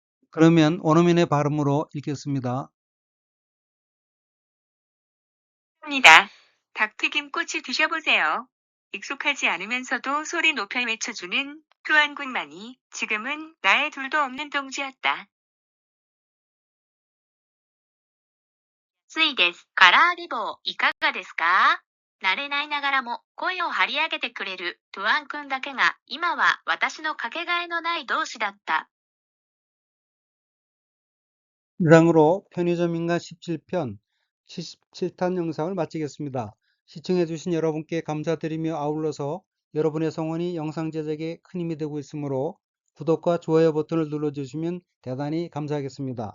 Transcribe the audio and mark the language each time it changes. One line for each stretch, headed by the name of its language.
Korean: 그러면 원어민의 발음으로 읽겠습니다. 합니다. 닭튀김 꼬치 드셔보세요. 익숙하지 않으면서도 소리 높여 외쳐주는 투한군만이 지금은 나의 둘도 없는 동지였다.
Japanese: ついです。唐揚げ棒いかがですか慣れないながらも声を張り上げてくれるトゥアン君だけが今は私のかけがえのない同志だった。
Korean: 이상으로 편의점 인간 17편 77탄 영상을 마치겠습니다. 시청해주신 여러분께 감사드리며 아울러서 여러분의 성원이 영상 제작에 큰 힘이 되고 있으므로 구독과 좋아요 버튼을 눌러주시면 대단히 감사하겠습니다.